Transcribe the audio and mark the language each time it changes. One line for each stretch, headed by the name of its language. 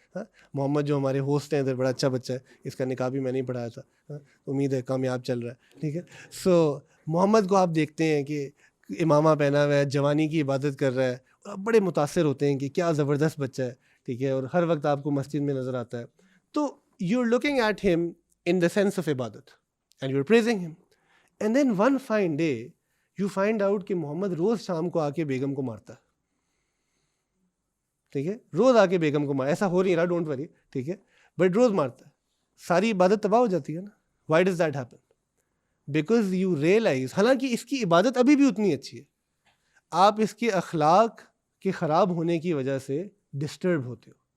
Urdu: ہاں, محمد جو ہمارے ہوسٹ ہیں ادھر, بڑا اچھا بچہ ہے, اس کا نکاح بھی میں نہیں پڑھایا تھا, امید ہے کامیاب چل رہا ہے, ٹھیک ہے. سو محمد کو آپ دیکھتے ہیں کہ امامہ پہنا ہوا ہے, جوانی کی عبادت کر رہا ہے, اور آپ بڑے متاثر ہوتے ہیں کہ کیا زبردست بچہ ہے, ٹھیک ہے, اور ہر وقت آپ کو مسجد میں نظر آتا ہے.
English: تو you are looking at him in the sense of عبادت, and you are praising him. And then one fine day you find out
Urdu: کہ محمد روز شام کو آ کے بیگم کو مارتا ہے, ٹھیک ہے, روز آ کے بیگم کو مارتا, ایسا ہو نہیں رہا,
English: don't worry,
Urdu: ٹھیک ہے, بٹ روز مارتا ہے. ساری عبادت تباہ ہو جاتی ہے نا.
English: Why does that happen? Because you realize,
Urdu: حالانکہ اس کی عبادت ابھی بھی اتنی اچھی ہے, آپ اس کے اخلاق کے خراب ہونے کی وجہ سے ڈسٹرب ہوتے ہو.